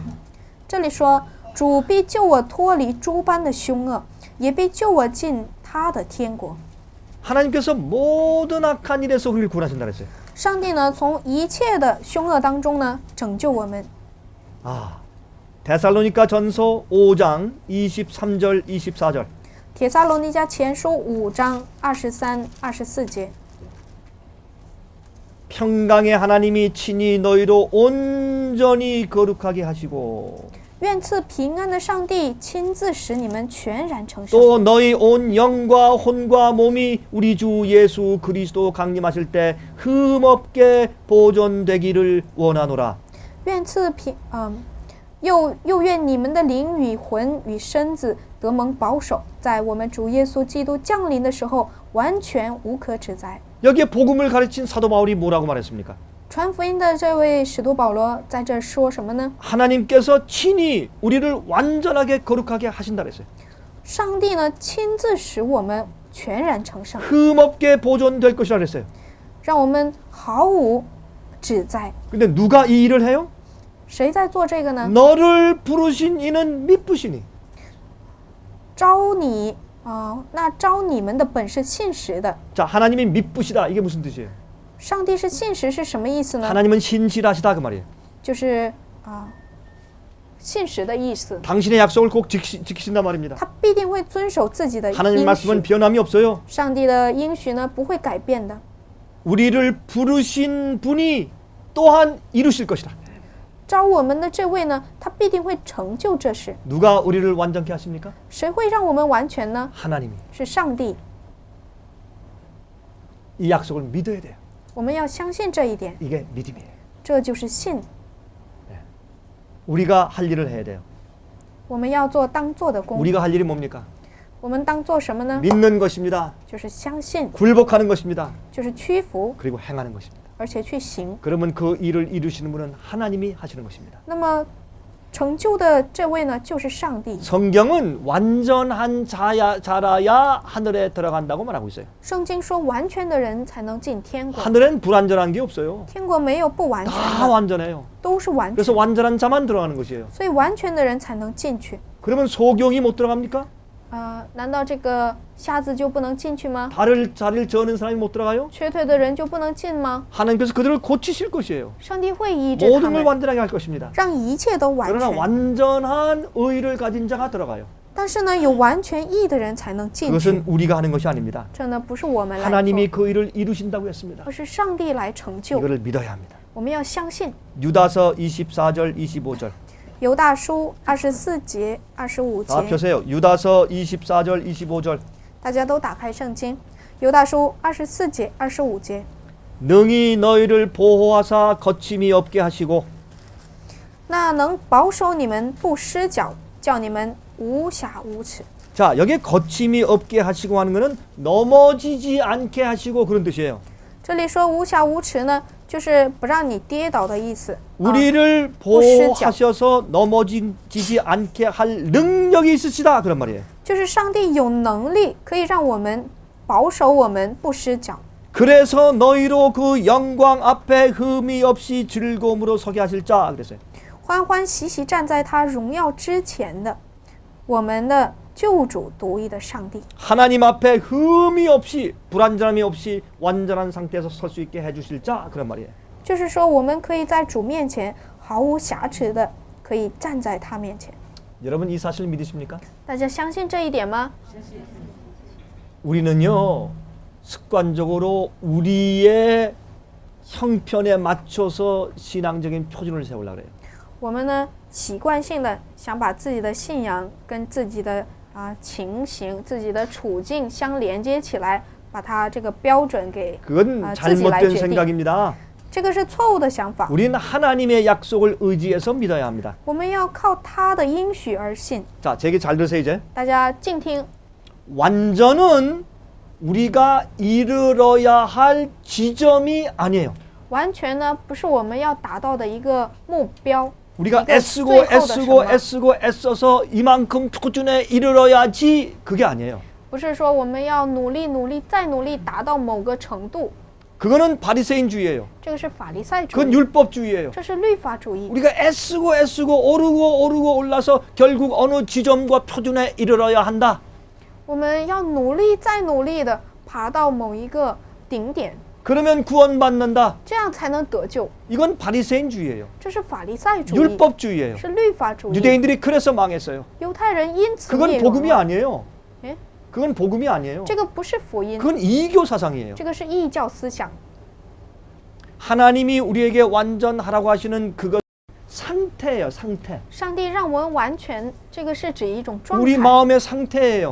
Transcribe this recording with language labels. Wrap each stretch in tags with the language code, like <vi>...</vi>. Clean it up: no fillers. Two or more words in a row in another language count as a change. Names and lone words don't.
<zh>这里说，主必救我脱离诸般的凶恶，也必救我进他的天国。</zh> <ko>하나님께서 모든 악한 일에서 우리를 구원하신다 그랬어요.</ko> <zh>上帝呢，从一切的凶恶当中呢，拯救我们。</zh> <ko>아, 데살로니가 전서 5장 23절 24절.</ko> <zh>帖撒罗尼迦前书5章23、24节。</zh> <ko>평강의 하나님이 친히 너희로 온전히 거룩하게 하시고</ko> <zh>愿赐平安的上帝亲自使你们全然成圣，</zh> <ko>또 너희 온 영과 혼과 몸이 우리 주 예수 그리스도 강림하실 때 흠없게 보존되기를 원하노라.</ko> <zh>愿赐又愿你们的灵与魂与身子得蒙保守，在我们主耶稣基督降临的时候完全无可指摘。</zh> <ko>여기에 복음을 가르친 사도 바울이 뭐라고 말했습니까?</ko> <zh>传福音的这位使徒保罗在这说什么呢？</zh> <ko>하나님께서 친히 우리를 완전하게 거룩하게 하신다 그랬어요.</ko> <zh>上帝呢亲自使我们全然成圣，</zh> <ko>흠없게 보존될 것이라 그랬어요.</ko> <zh>让我们毫无指摘。</zh> <ko>근데 누가 이 일을 해요?</ko> <zh>谁在做这个呢？</zh> <ko>너를 부르신 이는 미쁘시니.</ko> <zh>招你那招你们的本是信实的。</zh> <ko>자, 하나님이 미쁘시다. 이게 무슨 뜻이에요?</ko> <zh>上帝是信实是什么意思呢？</zh> <ko>하나님은 신실하시다 그 말이에요.</ko> <zh>就是信实的意思。</zh> <ko>당신의 약속을 꼭 지키신단 말입니다.</ko> <zh>他必定会遵守自己的</zh> <ko>하나님</ko> <zh>应</zh> <ko>말씀은</ko> <zh>许。</zh> <ko>변함이 없어요.</ko> <zh>上帝的应许呢不会改变的。</zh> <ko>우리를 부르신 분이 또한 이루실 것이다.</ko> <zh>招我们的这位呢，他必定会成就这事。</zh> <ko>누가 우리를 완전케 하십니까?</ko> <zh>谁会让我们完全呢？</zh> <ko>하나님이.</ko> <zh>是上帝。</zh> <ko>이 약속을 믿어야 돼요.</ko> <zh>我们要相信这一点，</zh> <ko>이게 믿음이에요.</ko> <zh>这就是信。</zh> <ko>우리가 할 일을 해야 돼요.</ko> <zh>我们要做当做的工。</zh> <ko>우리가 할 일이 뭡니까?</ko> <zh>我们当做什么呢？</zh> <ko>믿는 것입니다.</ko> <zh>就是相信，</zh> <ko>굴복하는 것입니다.</ko> <zh>就是屈服，</zh> <ko>그리고 행하는 것입니다.</ko> <zh>而且去行。</zh> <ko>그러면 그 일을 이루시는 분은 하나님이 하시는 것입니다.</ko> <zh>那么成就的这位呢，就是上帝。</zh> <ko>성경은 완전한 자라야 하늘에 들어간다고 말하고 있어요.</ko> <zh>圣经说，完全的人才能进天国。</zh> <ko>하늘엔 불완전한 게 없어요.</ko> <zh>天国没有不完全</zh> <ko>다</ko> <zh>的，</zh> <ko>완전해요.</ko> <zh>都是完</zh> <ko>그래서</ko> <zh>全，</zh> <ko>완전한 자만 들어가는 것이에요.</ko> <zh>所以完全的人才能进去。</zh> <ko>그러면 소경이 못 들어갑니까?</ko> <zh>难道这个瞎子就不能进去吗？</zh> <ko>다리를 저는 사람이 못 들어가요?</ko> <zh>瘸腿的人就不能进吗？</zh> <ko>하나님께서 그들을 고치실 것이에요.</ko> <zh>上帝会医治他</zh> <ko>모든 걸</ko> <zh>们，</zh> <ko>완전하게 할 것입니다.</ko> <zh>让一切都完</zh> <ko>그러나</ko> <zh>全。</zh> <ko>완전한 의를 가진 자가 들어가요.</ko> <zh>但是呢，有完全义的人才能进去。</zh> <ko>그것은 우리가 하는 것이 아닙니다.</ko> <zh>这呢不是我们来</zh> <ko>하나님이</ko> <zh>做，</zh> <ko>그 일을 이루신다고 했습니다.</ko> <zh>而是上帝来成就。</zh> <ko>이거를 믿어야 합니다.</ko> <zh>我们要相信。</zh> <ko>유다서 24절 25절.</ko> <zh>犹大书24节、25</zh> <ko>다</ko> <zh>节，</zh> <ko>펴세요. 유다서 24절 25절.</ko> <zh>大家都打开圣经。犹大书24节、25节，</zh> <ko>능히 너희를 보호하사 거침이 없게 하시고</ko> <zh>那能保守你们不失脚，叫你们无瑕无耻。</zh> <ko>자, 여기에 거침이 없게 하시고 하는 것은 넘어지지 않게 하시고 그런 뜻이에요.</ko> <zh>这里说无瑕无耻呢，就是不让你跌倒的意思。</zh> <ko>우리를 보호하셔서 넘어지지 않게 할 능력이 있으시다 그런 말이에요.</ko> <zh>就是上帝有能力可以让我们保守我们不失脚。</zh> <ko>그래서 너희로 그 영광 앞에 흠이 없이 즐거움으로 서게 하실 자 그랬어요.</ko> <zh>欢欢喜喜站在他荣耀之前的，我们的救主独一的上帝。</zh> <ko>하나님 앞에 흠이 없이 불완전함이 없이 완전한 상태에서 설 수 있게 해주실 자 그런 말이에요.</ko> <zh>就是说，我们可以在主面前毫无瑕疵的，可以站在他面前。</zh> <ko>여러분 이 사실 믿으십니까?</ko> <zh>大家相信这一点吗？</zh> <ko>우리는요 습관적으로 우리의 형편에 맞춰서 신앙적인 표준을 세우려고 그래요.</ko> <zh>我们呢，习惯性的想把自己的信仰跟自己的情形、自己的处境相连接起来，把它这个标准给</zh> <ko>그건</ko> <zh>自己来</zh> <ko>잘못된</ko> <zh>决定。</zh> <ko>생각입니다.</ko> <zh>这个是错误的想法。</zh> <ko>우리는 하나님의 약속을 의지해서 믿어야 합니다.</ko> <zh>我们要靠他的应许而信。</zh> <ko>자, 제 얘기 잘 들으세요 이제.</ko> <zh>大家静听，</zh> <ko>완전은 우리가 이르러야 할 지점이 아니에요.</ko> <zh>完全呢不是我们要达到的一个目标。</zh> <ko>우리가 이거 애쓰고</ko> <zh>最后的</zh> <ko>애쓰고</ko> <zh>什么？</zh> <ko>애쓰고 애써서 이만큼 수준에 이르러야지 그게 아니에요.</ko> <zh>不是说我们要努力努力再努力达到某个程度，</zh> <ko>그거는 바리새인주의예요.</ko> <zh>这个是法利赛主</zh> <ko>그건</ko> <zh>义，</zh> <ko>율법주의예요.</ko> <zh>这是律法主义。</zh> <ko>우리가 애쓰고 오르고 올라서 결국 어느 지점과 표준에 이르러야 한다.</ko> <zh>我们要努力再努力的爬到某一个顶点，</zh> <ko>그러면 구원받는다.</ko> <zh>这样才能得救。</zh> <ko>이건 바리새인주의예요.</ko> <zh>这是法利赛主义，</zh> <ko>율법주의예요.</ko> <zh>是律法主义。</zh> <ko>유대인들이 그래서 망했어요.</ko> <zh>犹太人因此</zh> <ko>그건</ko> <zh>灭亡</zh> <ko>복음이</ko> <zh>了。</zh> <ko>아니에요. 예? 그건 복음이 아니에요.</ko> <zh>这个不是福音，</zh> <ko>그건 이교 사상이에요.</ko> <zh>这个是异教思想。</zh> <ko>하나님이 우리에게 완전하라고 하시는 그것 상태예요. 상태.</ko> <zh>上帝让我们完全，这个是指一种状</zh> <ko>우리</ko> <zh>态，</zh> <ko>마음의 상태예요.</ko>